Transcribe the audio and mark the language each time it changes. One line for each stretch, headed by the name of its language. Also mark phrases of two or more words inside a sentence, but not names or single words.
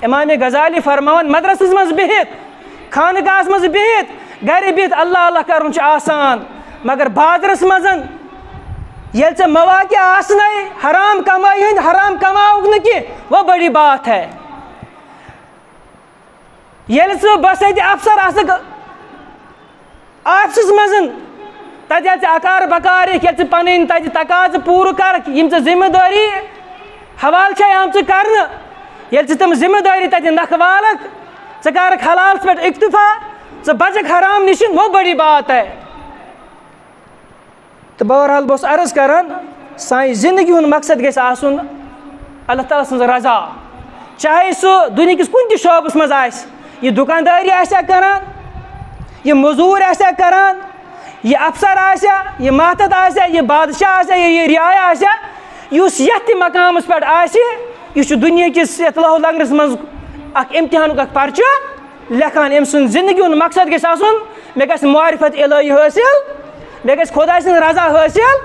Kashmiri: امام غزالی فرماوان مدرسس منٛز بِہِتھ خانقاہس منٛز بِہِتھ گرِ بِہِتھ اللہ اللہ کرُن چھُ آسان مگر بازرس منٛز ییٚلہِ ژےٚ مواقع آسنے حرام کمائی ہٕنٛدۍ حرام کماوُکھ نہٕ کینٛہہ
Urdu: وہ بڑی بات ہے.
Kashmiri: ییٚلہِ ژٕ بسٲتی افسر آسکھ آفسس منٛز تتہِ ییٚلہِ ژےٚ اکار بکارٕکھ ییٚلہِ ژٕ پنٕنۍ تتہِ تقاضہٕ پوٗرٕ کرکھ یِم ژےٚ ذمہٕ دٲری حوالہٕ چھے آمژٕ کرنہٕ ییٚلہِ ژٕ تِم ذمہٕ دٲری تتہِ نکھٕ والکھ ژٕ کرکھ حلالس پٮ۪ٹھ اکتفا ژٕ بچکھ حرام نِش
Urdu: وہ بڑی بات ہے. تو بہرحال
Kashmiri: بہٕ اوسُس عرض کران سانہِ زندگی ہُنٛد مقصد گژھِ آسُن اللہ تعالیٰ سٕنٛز رضا چاہے سُہ دُنہِکِس کُنہِ تہِ شعبس منٛز آسہِ یہ دُکاندٲری آسیا کران یہ موٚزوٗرۍ آسیا کران یہ افسر آسیا یہ ماتحت آسیا یہ بادشاہ آسیا یہ رعایا آسیا یُس یتھ تہِ مقامس پٮ۪ٹھ آسہِ یہِ چھُ دُنیہِکِس یتھ لوہ لنگرس منٛز اکھ امتحانُک اکھ پرچہٕ لیکھان أمۍ سُنٛد زندگی ہُنٛد مقصد گژھِ آسُن مےٚ گژھِ معرفت الہی حٲصِل مےٚ گژھِ خۄداے سٕنٛز رضا حٲصِل.